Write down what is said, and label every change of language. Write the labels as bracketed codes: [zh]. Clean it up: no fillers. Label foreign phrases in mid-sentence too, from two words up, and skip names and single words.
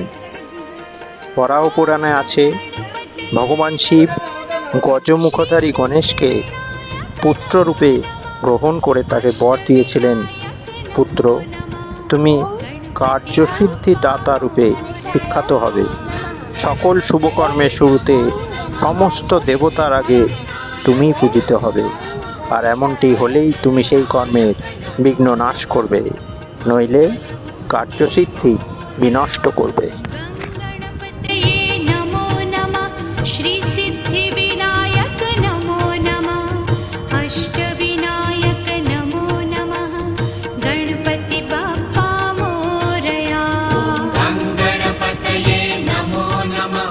[bn] পরাও পুরাণে আছে ভগবান শিব গজমুখধারী গণেশকে পুত্ররূপে গ্রহণ করে তাকে বর দিয়েছিলেন, পুত্র তুমি কার্যসিদ্ধি দাতা রূপে বিখ্যাত হবে। সকল শুভকর্মের শুরুতে সমস্ত দেবতার আগে তুমিই পূজিত হবে, আর এমনটি হলেই তুমি সেই কর্মের বিঘ্ন নাশ করবে, নইলে কার্যসিদ্ধি বিনষ্ট করবে। [sa] गणपतये नमो नमः। श्री सिद्धिविनायक नमो नमः। अष्टविनायक नमो नमः। [mr] गणपति बाप्पा मोरया। [sa] गणपतये नमो नमः।